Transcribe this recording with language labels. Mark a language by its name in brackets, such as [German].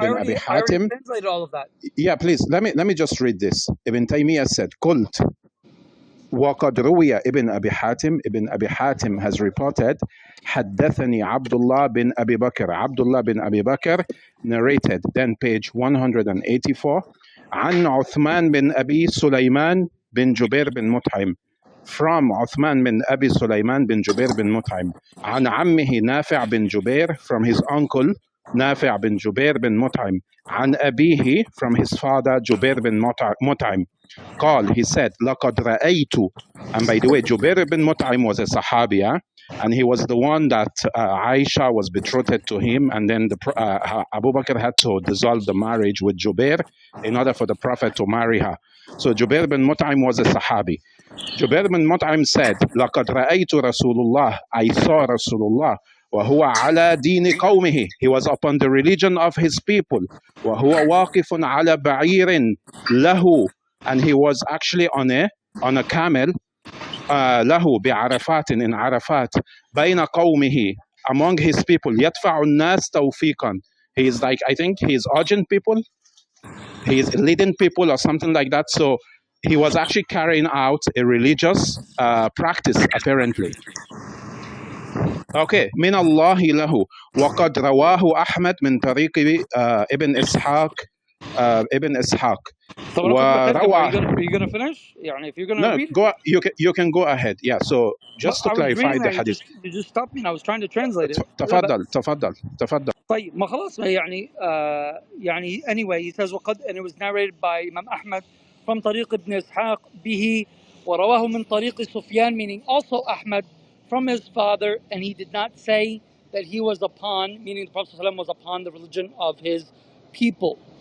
[English] I already translated all of that. Yeah, please, let me just read this. Ibn Taymiyyah said, cult. [Arabic] وَقَدْ رُوِيَ [English] Ibn Abi Hatim. Ibn Abi Hatim has reported, حدثني Abdullah bin Abi Bakr. Abdullah bin Abi Bakr narrated. Then page 184. [Arabic] عن عثمان بن أبي سليمان بن جبير بن مطعم. [English] From Uthman bin Abi Sulaiman bin Jubair bin Mut'im. [Arabic] عن عمه [English] نافع bin Jubair, from his uncle Nafi bin Jubair bin Mut'im. [Arabic] عن أبيه, [English] from his father Jubair bin Mut'im. [Arabic] قال, [English] he said, [Arabic] لقد رأيت. [English] And by the way, Jubair bin Mut'im was a Sahabi, and he was the one that Aisha was betrothed to him, and then Abu Bakr had to dissolve the marriage with Jubair in order for the Prophet to marry her. So Jubair bin Mut'im was a Sahabi. Jubair bin Mut'im said, [Arabic] لقد رأيت رسول الله. [English] I saw Rasulullah. [Arabic] وهو على دين قومه. [English] He was upon the religion of his people. [Arabic] وهو واقف على بعير له. [English] And he was actually on a camel. [Arabic] له بعرفات, [English] in Arafat. [Arabic] بين قومه, [English] among his people. [Arabic] يدفع الناس توفيقا. [English] He is like, I think he is urging people. He is leading people or something like that. So he was actually carrying out a religious practice, apparently. Okay, [Arabic] من الله له وقد رواه أحمد من طريق ابن إسحاق ابن إسحاق وروى. [English] Are you gonna finish? يعني if you're gonna no, read go. You can go ahead. Yeah. So just to clarify the hadith. You just stopped me and I was trying to translate it. [Arabic] تفضل. طيب ما خلاص يعني يعني [English] anyway he says وقد, and it was narrated by Imam Ahmad from [Arabic] طريق ابن إسحاق به ورواه من طريق سفيان, [English] meaning also Ahmad, from his father, and he did not say that he was upon, meaning the Prophet ﷺ was upon the religion of his people.